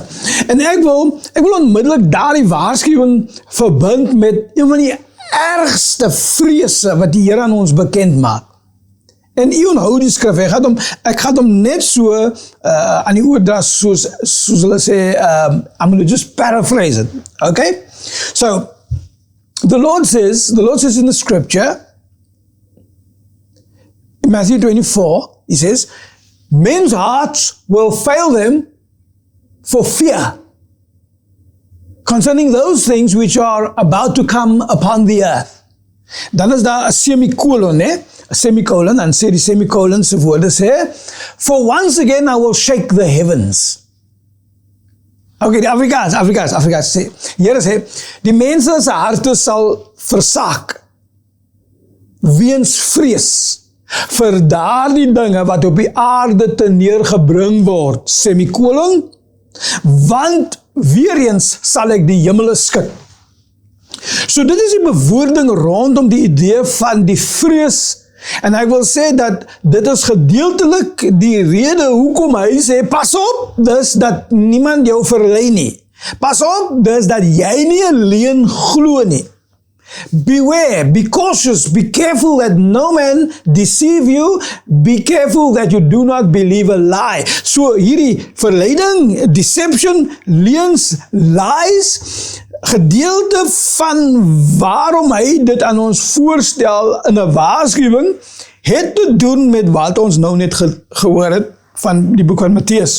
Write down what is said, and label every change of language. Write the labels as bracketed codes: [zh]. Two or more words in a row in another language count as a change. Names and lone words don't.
[af] En ek wil onmiddellik daardie waarskuwing verbind met een van die ergste vrese wat die Here aan ons bekend maak. En u onthou die skrif, ek gaan hom net so aan die oordra soos hulle sê, [en] I'm going to just paraphrase it, okay? So, the Lord says in the scripture, in Matthew 24, he says, men's hearts will fail them for fear concerning those things which are about to come upon the earth. [af] Dan is daar 'n semicolon, né? 'n semicolon, dan sê die semicolon se woorde sê, [en] for once again I will shake the heavens. [af] Okay, die Afrikaans sê, Here sê, die mense se harte sal versaak weens vrees vir daardie dinge wat op die aarde te neergebring word, semicolon, want weer eens sal ek die hemele skud. So dit is die bewoording rondom die idee van die vrees, en ek wil sê dat dit is gedeeltelik die rede hoekom hy sê, pas op, dis dat niemand jou verlei nie. Pas op, dis dat jy nie 'n leuen glo nie. [en] Beware, be cautious, be careful that no man deceive you, be careful that you do not believe a lie. [af] So hierdie verleiding, deception, leuns, lies, gedeelte van waarom hy dit aan ons voorstel in 'n waarskuwing, het te doen met wat ons nou net gehoor het van die boek van Matteus.